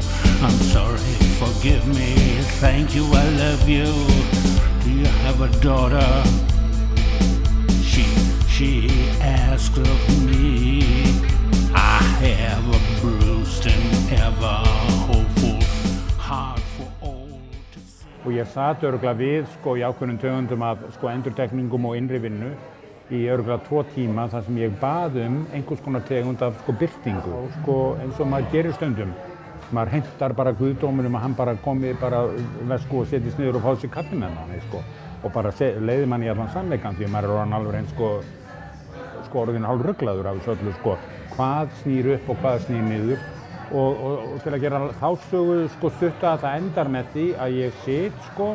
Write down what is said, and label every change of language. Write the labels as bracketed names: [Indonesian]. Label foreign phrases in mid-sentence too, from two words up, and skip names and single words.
[English] I'm sorry, forgive me, thank you, I love you. Do you have a daughter? She asked of me. I have a bruised and ever hopeful heart for all to see. [Icelandic] Og ég sat örugglega við sko í ákveðnum tegundum af sko endurtekningum og innri vinnu í örugglega 2 tíma þar sem ég bað einhvers konar tegund af sko birtingu og sko eins og maður gerir stundum. Maður hentar bara guðdóminum að hann bara komi bara vesku og setjist niður og fá sér kaffi með manni sko og bara leiði manni í allan sannleikann því að maður orðinn alveg eins sko orðinn hálfruglaður af þessu öllu sko hvað snýr upp og hvað snýr niður og til að gera þá sögu sko stutta það endar með því að ég sit sko